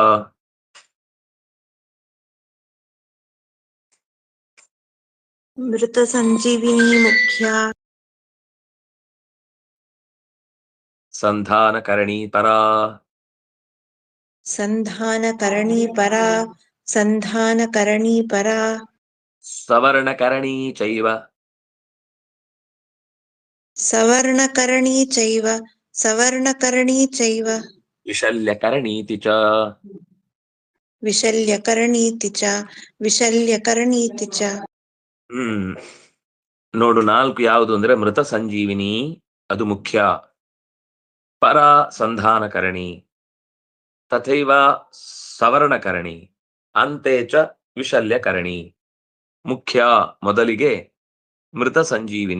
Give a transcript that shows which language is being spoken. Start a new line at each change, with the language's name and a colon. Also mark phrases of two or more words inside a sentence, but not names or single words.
Sanskrit: ಮೃತ ಸಂಜೀವಿನಿ ಮುಖ್ಯ. ಸಂಧಾನಕರಣಿ ಪರಾ. ಸಂಧಾನಕರಣಿ ಪರಾ. ಸಂಧಾನಕರಣಿ ಪರಾ. ಸವರ್ಣಕರಣಿ ಚೈವ. ಸವರ್ಣಕರಣಿ ಚೈವ. ಸವರ್ಣಕರಣಿ ಚೈವ. ವಿಶಲ್ಯಕರಣೀತಿ ಚ. ವಿಶಲ್ಯಕರಣೀತಿ ಚ. ವಿಶಲ್ಯಕರಣೀತಿ ಚ.
Kannada: ನೋಡು, 4 ಯಾವುದು ಅಂದ್ರೆ ಮೃತ ಸಂಜೀವಿನಿ ಅದು ಮುಖ್ಯ, ಪರ ಸಂಧಾನಕರಣಿ, ತಥೈವ ಸವರ್ಣಕರಣಿ, ಅಂತೆ ಚ ವಿಶಲ್ಯಕರಣಿ. ಮುಖ್ಯ ಮೊದಲಿಗೆ ಮೃತ ಸಂಜೀವಿನಿ.